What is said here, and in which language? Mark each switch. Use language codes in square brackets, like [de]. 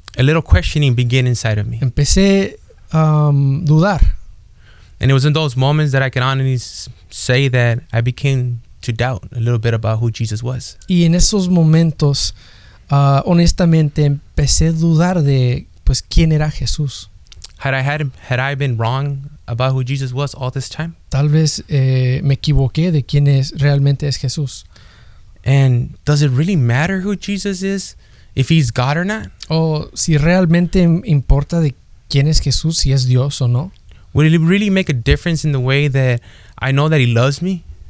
[en] a little questioning began inside of me. [es] Empecé dudar. [en] And it was in those moments that I can honestly say that I became to doubt a little bit about who Jesus was. [es] Y en esos momentos, honestamente, empecé a dudar de pues quién era Jesús. [en] Had I been wrong about who Jesus was all this time? [es] Tal vez me equivoqué de quién realmente es Jesús. [en] And does it really matter who Jesus is, if he's God or not? [es] O si realmente importa de quién es Jesús, si es Dios o no. [en] Would it really make a difference in the way that I know that he loves me?